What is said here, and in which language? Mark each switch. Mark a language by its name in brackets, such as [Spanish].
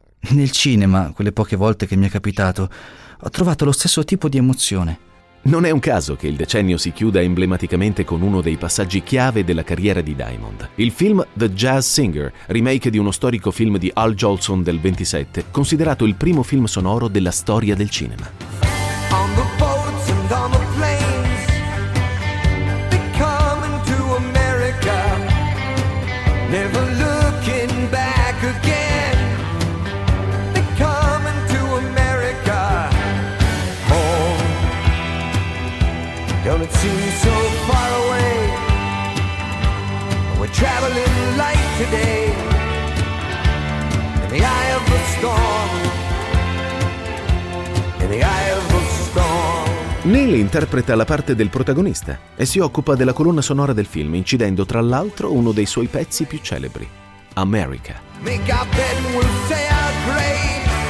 [Italian] Nel cinema, quelle poche volte che mi è capitato, ho trovato lo stesso tipo di emozione. Non è un caso che il decennio si chiuda emblematicamente con uno dei passaggi chiave della carriera di Diamond. Il film The Jazz Singer, remake di uno storico film di Al Jolson del 27, considerato il primo film sonoro della storia del cinema. [English] On the boats and on the planes, they come into America, never looking back again. They come into America. Don't it seem so far away? We're traveling light today. In the eye of the storm. In the eye of the storm. [Italian] Neil interpreta la parte del protagonista e si occupa della colonna sonora del film, incidendo tra l'altro uno dei suoi pezzi più celebri, America. [English] Make our bed and we'll say our grave.